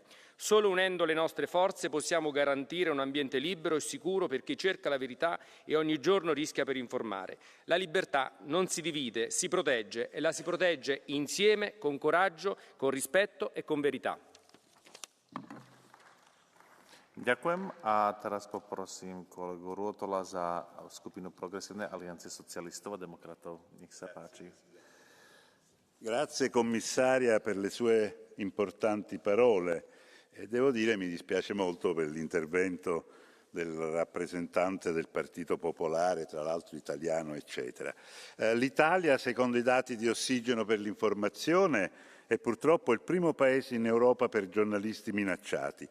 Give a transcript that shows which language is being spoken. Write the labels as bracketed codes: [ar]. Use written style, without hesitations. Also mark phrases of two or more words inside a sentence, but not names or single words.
[it] Solo unendo le nostre forze possiamo garantire un ambiente libero e sicuro per chi cerca la verità e ogni giorno rischia per informare. La libertà non si divide, si protegge e la si protegge insieme, con coraggio, con rispetto e con verità. [sk] Ďakujem a teraz poprosím kolegu Ruotola za skupinu Progresívnej aliancie socialistov a demokratov. Nech sa páči. [it] Grazie commissaria per le sue importanti parole e devo dire mi dispiace molto per l'intervento del rappresentante del Partito Popolare, tra l'altro italiano, eccetera. L'Italia, secondo i dati di Ossigeno per l'informazione, è purtroppo il primo paese in Europa per giornalisti minacciati.